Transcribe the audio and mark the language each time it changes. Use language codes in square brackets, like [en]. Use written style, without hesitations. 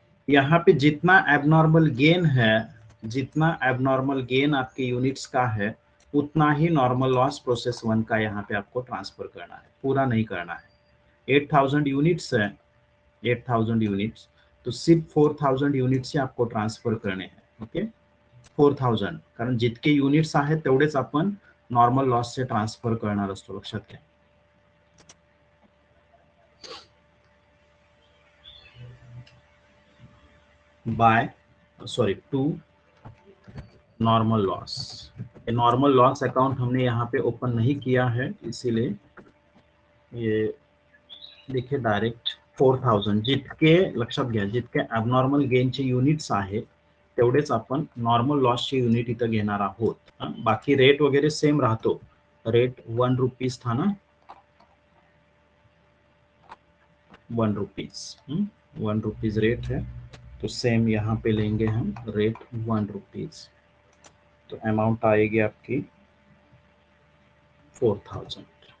[hi] यहाँ पे जितना एबनॉर्मल गेन है, जितना एबनॉर्मल गेन आपके यूनिट्स का है, उतना ही नॉर्मल लॉस प्रोसेस 1 का यहाँ पे आपको ट्रांसफर करना है, पूरा नहीं करना है। 8000 यूनिट्स है, 8000 यूनिट्स, तो सिर्फ 4000 यूनिट्स ही आपको ट्रान्सफर करणे हैं. [mr] ओके, 4000, कारण जितके युनिट्स आहेत तेवढेच आपण नॉर्मल लॉस से ट्रान्सफर करणार असतो, लक्षात घ्या. [en] By to normal loss. [hi] Normal loss account हमने यहाँ पे ओपन नहीं किया है, इसीलिए ये देखिए डायरेक्ट 4000 [mr] जितके, लक्षात घ्या, जितके ॲबनॉर्मल गेनचे युनिट्स आहेत तेवढेच आपण नॉर्मल लॉसचे युनिट इथं घेणार आहोत. बाकी रेट वगैरे सेम राहतो. [hi] रेट 1 रुपीज था ना, 1 रुपीज, 1 रुपीज रेट है, तो सेम यहाँ पे लेंगे हम रेट 1 रुपीज. तो अमाउंट आएगी आपकी 4000.